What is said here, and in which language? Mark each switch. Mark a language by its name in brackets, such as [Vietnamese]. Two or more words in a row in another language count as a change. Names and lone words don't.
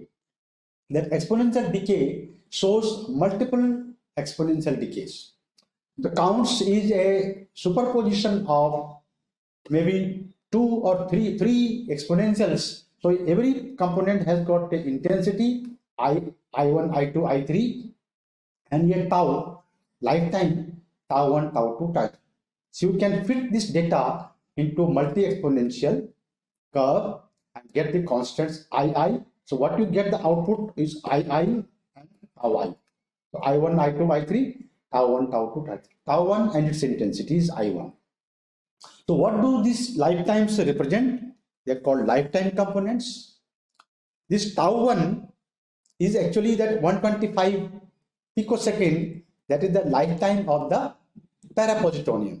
[English] That exponential decay shows multiple exponential decays. The counts is a superposition of maybe two or three exponentials. So every component has got the intensity I1, I2, I3, and a tau, lifetime, tau 1, tau 2, tau 3. So you can fit this data into multi-exponential curve and get the constants II. So what you get the output is II and tau I. So I1, I2, I3, tau 1, tau 2, tau 3. Tau 1 and its intensity is I1. So what do these lifetimes represent? They are called lifetime components. This tau 1 is actually that 125 picosecond, that is the lifetime of the parapositonium.